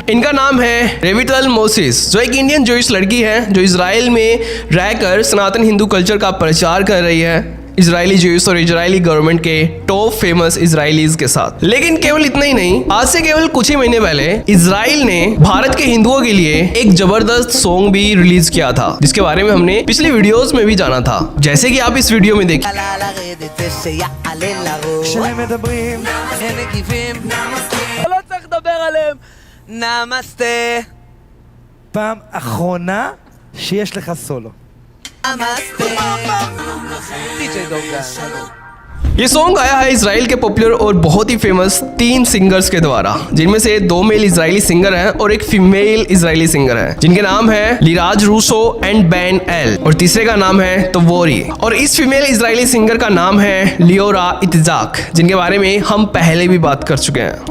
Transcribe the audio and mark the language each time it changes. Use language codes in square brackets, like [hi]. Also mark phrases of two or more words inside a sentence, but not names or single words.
[hi] इनका नाम है रेविटल मोसिस, जो एक [en] Indian Jewish [hi] लड़की है जो इजराइल में रहकर सनातन हिंदू कल्चर का प्रचार कर रही है इजरायली ज्यूइश और [en] Israeli government [hi] के [en] top famous Israelis [hi] के साथ। लेकिन केवल इतना ही नहीं, आज से केवल कुछ ही महीने पहले इजराइल ने भारत के हिंदुओं के लिए एक जबरदस्त सॉन्ग भी रिलीज किया था, जिसके बारे में हमने पिछली वीडियोस में भी जाना था, जैसे कि आप इस वीडियो में देखिए। [he] נמסטה. פעם אחרונה שיש לך סולו. [hi] ये सॉन्ग आया है इजराइल के पॉपुलर और बहुत ही फेमस 3 सिंगर्स के द्वारा, जिनमें से 2 [en] male Israeli singer [hi] हैं और एक [en] female Israeli singer [hi] है, जिनके नाम है लिराज रूसो एंड बैन एल, और तीसरे का नाम है तवोरी, और इस [en] female Israeli singer [hi] का नाम है लियोरा इत्जाक, जिनके बारे में हम पहले भी बात कर चुके हैं।